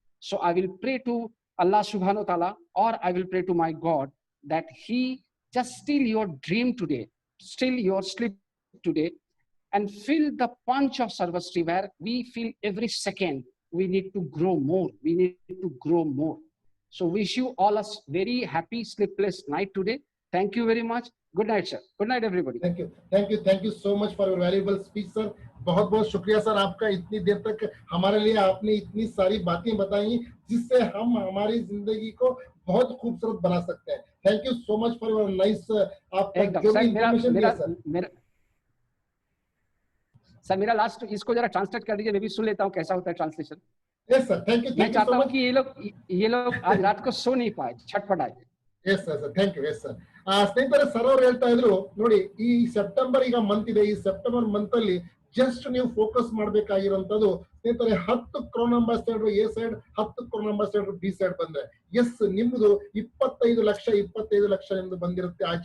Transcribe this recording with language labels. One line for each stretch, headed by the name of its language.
English: So I will pray to Allah Subhanahu wa Ta'ala, or I will pray to my God that He just steal your dream today, steal your sleep today, and feel the punch of Sarvastri, where we feel every second we need to grow more, we need to grow more. So wish you all a very happy sleepless night today. Thank you very much. Good night, sir. Good night, everybody. Thank you so much for your valuable speech, sir.
Hindi: बहुत बहुत शुक्रिया sir आपका, इतनी देर तक हमारे लिए आपने इतनी सारी बातें बताई जिससे हम हमारी जिंदगी को बहुत खूबसूरत बना सकते हैं.
English: thank you so much for your nice
Hindi: आपका जो भी इंफॉर्मेशन दिया सर. सर मेरा लास्ट इसको जरा ट्रांसलेट कर दीजिए, मैं भी सुन लेता हूँ कैसा होता है translation.
English: Yes sir, thank you.
Hindi: मैं चाहता हूँ कि ये लोग आज रात को सो नहीं पाए, छटपटाए.
English: Yes sir, thank you. Yes sir.
Kannada: ಸ್ನೇಹಿತರೆ, ಸರ್ ಅವ್ರು ಹೇಳ್ತಾ ಇದ್ರು ನೋಡಿ, ಈ ಸೆಪ್ಟೆಂಬರ್ ಈಗ ಮಂತ್ ಇದೆ, ಈ ಸೆಪ್ಟೆಂಬರ್ ಮಂತ್ ಅಲ್ಲಿ ಜಸ್ಟ್ ನೀವು ಫೋಕಸ್ ಮಾಡಬೇಕಾಗಿರುವಂತದ್ದು ಸ್ನೇಹಿತರೆ 10 crown ambassador A side, 10 crown ambassador B side ಬಂದ್ರೆ ಎಸ್ ನಿಮ್ದು 25 ಲಕ್ಷ ನಿಮ್ದು ಬಂದಿರುತ್ತೆ.